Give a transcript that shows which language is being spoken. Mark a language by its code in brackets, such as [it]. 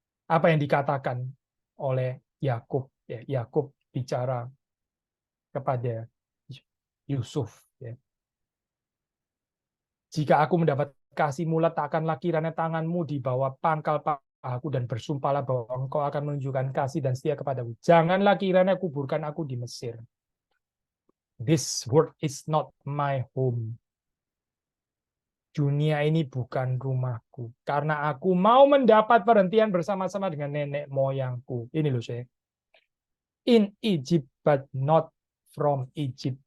[id] Apa yang dikatakan oleh Yakub ya. Yakub bicara kepada Yusuf ya. Jika aku mendapat kasih-Mu, letakkanlah kiranya tanganmu di bawah pangkal pahaku dan bersumpahlah bahwa engkau akan menunjukkan kasih dan setia kepadaku. Janganlah kiranya kuburkan aku di Mesir. [en] This world is not my home. [id] Dunia ini bukan rumahku. Karena aku mau mendapat perhentian bersama-sama dengan nenek moyangku. Ini loh saya. [en] In Egypt but not from Egypt.